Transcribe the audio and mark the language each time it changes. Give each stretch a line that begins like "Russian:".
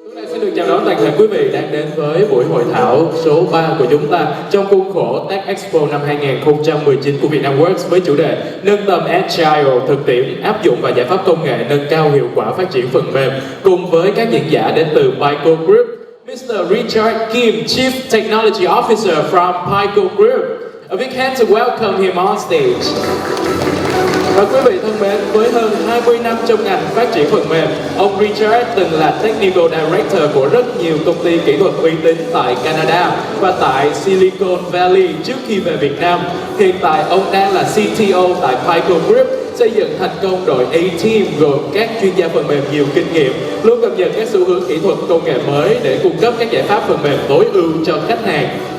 Vietnamese: Xin được chào đón toàn thể quý vị đang đến với buổi hội thảo số 3 của chúng ta trong khuôn khổ Tech Expo năm 2019 của VietnamWorks với chủ đề nâng tầm Agile, thực tiễn, áp dụng và giải pháp công nghệ nâng cao hiệu quả phát triển phần mềm, cùng với các diễn giả đến từ PYCOGROUP, Mr.
English: Richard Kim, Chief Technology Officer from PYCOGROUP. A big hand to welcome him on stage.
Vietnamese: Và quý vị thân mến, với hơn 20 năm trong ngành phát triển phần mềm, ông Richard từng là Technical Director của rất nhiều công ty kỹ thuật uy tín tại Canada và tại Silicon Valley trước khi về Việt Nam. Hiện tại, ông đang là CTO tại PYCOGROUP, xây dựng thành công đội A-Team gồm các chuyên gia phần mềm nhiều kinh nghiệm, luôn cập nhật các xu hướng kỹ thuật công nghệ mới để cung cấp các giải pháp phần mềm tối ưu cho khách hàng.